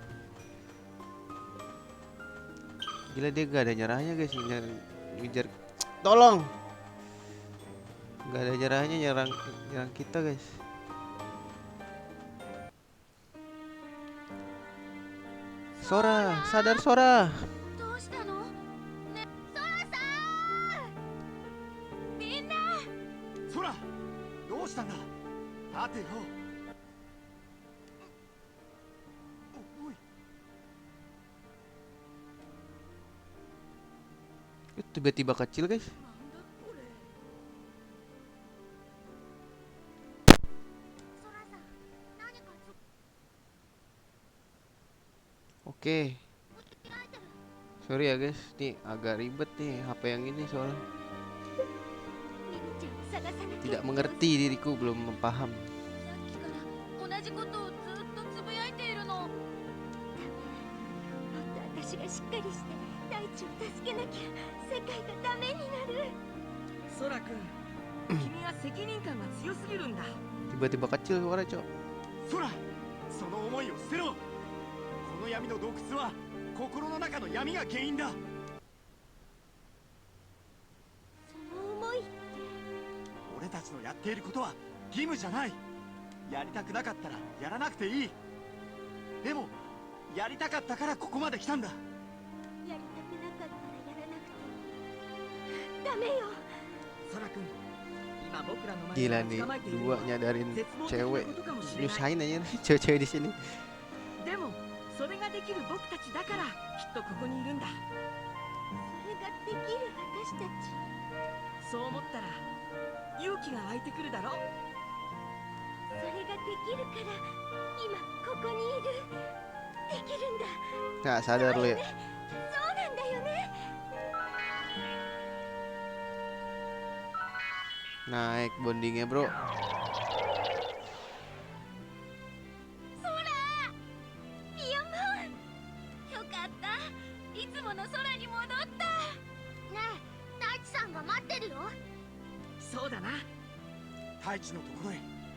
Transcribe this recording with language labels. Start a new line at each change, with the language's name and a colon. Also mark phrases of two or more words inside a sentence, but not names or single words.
Indonesian: Gila dia gak ada nyerahnya guys, ngejar tolong. Nggak ada nyerahnya, nyerang nyerang kita guys. Sora, sadar Sora.
Japanese: どうしたのね、ソラさん、みんな。空どうしたんだ。立てよ。おい
Indonesian: Tiba-tiba kecil guys.
Japanese: なんだこれ。ソラさん、何かつ
Indonesian: Oke,
Japanese: 間違えてる。
Indonesian: sorry ya guys, nih agak ribet nih HP yang ini soalnya
Japanese: ミミちゃんを探さなきゃ。
Indonesian: tidak mengerti diriku, belum paham.
Japanese: さっきから同じことをずっとつぶやいているの。もっと私がしっかりして大地を助けなきゃ世界がダメになる。ソラ君、君は責任感が強すぎるんだ。
Indonesian: Tiba-tiba kecil suara cok.
Japanese: 空その思いを捨てろ。この闇の洞窟は心の中の闇が原因だ。その思いって俺たちのやっていることは義務じゃない。やりたくなかったらやらなくていい。でもやりたかったからここまで来たんだ。やりたくなかったらやらなくてダメよ。ソラ君、今僕らの前
Indonesian: Gila
Japanese: で
Indonesian: nih,
Japanese: 捕まえているの
Indonesian: dua
Japanese: は
Indonesian: nyadarin
Japanese: 絶望的な
Indonesian: cewek
Japanese: ことかもしれない。
Indonesian: nyusahin aja nih cewek-cewek di sini.
Japanese: でもそれができる僕たちだからきっとここにいるんだ。それができる私たち。そう思ったら勇気が湧いてくるだろ。それができるから今ここにいる。できるんだ。
Indonesian: Nggak sadar lu ya.
Japanese: そうなんだよね。
Indonesian: Naik bondingnya bro.
Japanese: ソラ、ピヨモン、よかった。いつもの空に戻った。ねえ、大地さんが待ってるよ。そうだな。太一のところへ